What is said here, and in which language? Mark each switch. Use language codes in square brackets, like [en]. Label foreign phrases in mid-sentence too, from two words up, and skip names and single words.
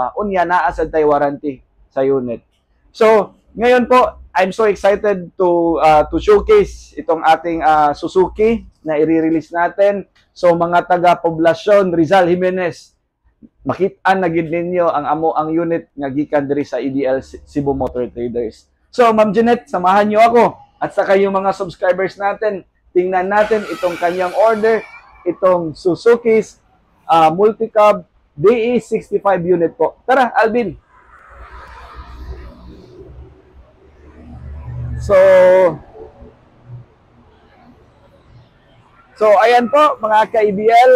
[ceb] Unya naa sad tay warranty sa unit. So, [tl] ngayon po, [en] I'm so excited to showcase [tl] itong ating Suzuki na i-release natin. So, [ceb] mga taga Poblacion Rizal Jimenez, makita na gid ninyo ang unit nga gikan diri sa EBL Cebu Motor Traders. [tl] So Ma'am Jeanette, samahan niyo ako at saka yung mga subscribers natin. Tingnan natin itong kanyang order, itong Suzuki's multi-cab DE65 unit po. Tara, Alvin. So, ayan po mga ka-EBL.